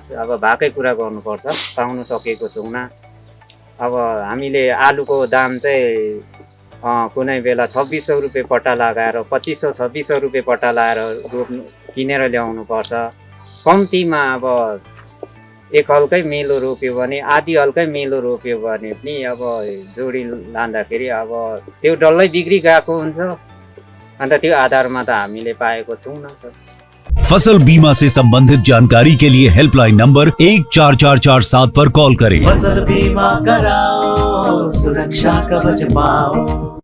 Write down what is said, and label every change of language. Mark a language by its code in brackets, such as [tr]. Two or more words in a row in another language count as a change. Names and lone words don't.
[ne] अब भएकै कुरा गर्नुपर्छ, पाउन सकेको छौँ न। अब हामीले आलुको दाम चाहिँ कुनै बेला 2600 रुपियाँ पट्टा लगाएर 2500-2600 रुपियाँ पट्टा लगाएर रोप्नु किनेर ल्याउनु पर्छ। कम्तीमा अब एक हल्कै मेलो रोप्यो भने आधी हल्कै मेलो रोप्यो भने पनि अब जोडी लाँदाखेरि अब त्यो डल्लै बिग्री गएको हुन्छ। अन्त त्यो आधारमा त हामीले पाएको छौँ न सर। [hi] फसल बीमा से संबंधित जानकारी के लिए हेल्पलाइन नंबर 14447 पर कॉल करें। फसल बीमा कराओ, सुरक्षा कवच पाओ।